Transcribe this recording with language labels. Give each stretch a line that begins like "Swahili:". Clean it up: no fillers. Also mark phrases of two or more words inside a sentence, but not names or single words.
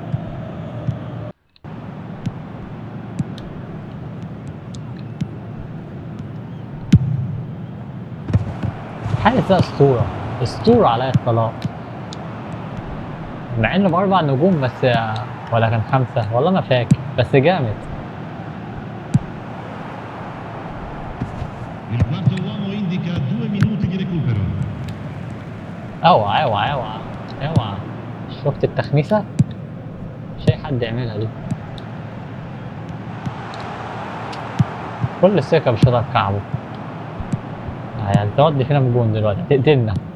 Arabic: حارس ده اسطورة. اسطورة على الطلاق. مع انه باربع نجوم بس. ولا كان خمسة والله ما فاكر بس جامد.
Italian: Il quarto uomo indica 2 minuti di recupero.
Arabic: اوعى اوعى اوعى. اوعى. شفت التخميسة؟ مش اي حد يعملها دي. كل الثقة بشوطها في كعبه. يعني تودي فينا بجون دلوقتي تقتلنا.